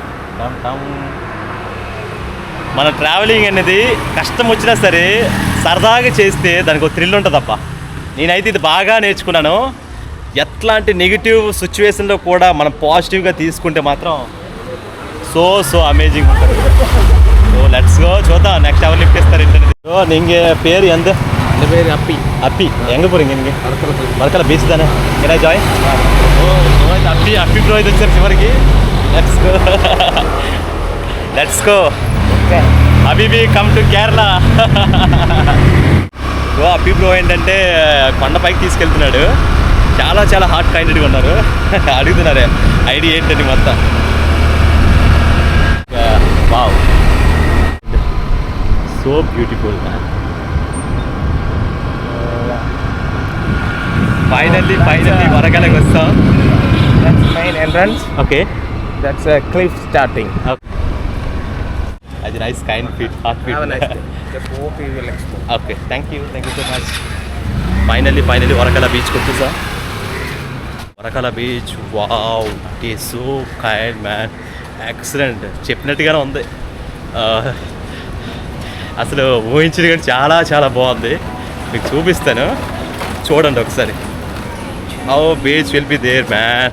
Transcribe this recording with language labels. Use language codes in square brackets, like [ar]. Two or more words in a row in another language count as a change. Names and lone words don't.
[te] మన ట్రావెలింగ్ అనేది కష్టం వచ్చినా సరే సరదాగా చేస్తే దానికి ఒక థ్రిల్ ఉంటుందప్ప. నేనైతే ఇది బాగా నేర్చుకున్నాను. ఎట్లాంటి [en] negative situationలో [te] కూడా మనం పాజిటివ్గా తీసుకుంటే మాత్రం [en] so amazing [te] ఉంటుంది. [en] so let's go. [te] చూద్దాం నెక్స్ట్ ఎవరు లిఫ్ట్ ఇస్తారు ఏంటనేది. [ta] సో நீங்கள் பேர் எந்த? என் பேர் அப்பி. அப்பி. எங்கே போகிறீங்க நீங்கள்? [en] వరకల బీచ్ தானே. can I join? [te] అప్పి బ్రో ఇది వచ్చారు చివరికి. [en] let's go. Abhi be come to Kerala. [te] సో అప్పి బ్రో ఏంటంటే కొండపైకి తీసుకెళ్తున్నాడు. చాలా [en] heart kindedగా [te] ఉన్నారు. అడుగుతున్నారు ఐడియా ఏంటని మొత్తం. [en] wow, so beautiful. [te] ఫైనల్లీ వరకాలకి వస్తాం. [en] That's main entrance. ఓకే. That's a cliff starting. అది nice kind feet, heart feet. Have a nice day. Just walk, you will explore. okay. thank you so much. finally వరకాల బీచ్కి వచ్చేసా. Varkala beach wow, it is so kind man. [te] ఎక్సలెంట్. చెప్పినట్టుగానే ఉంది. అసలు ఊహించింది కానీ చాలా బాగుంది. మీకు చూపిస్తాను, చూడండి ఒకసారి. [en] how beach will be there man.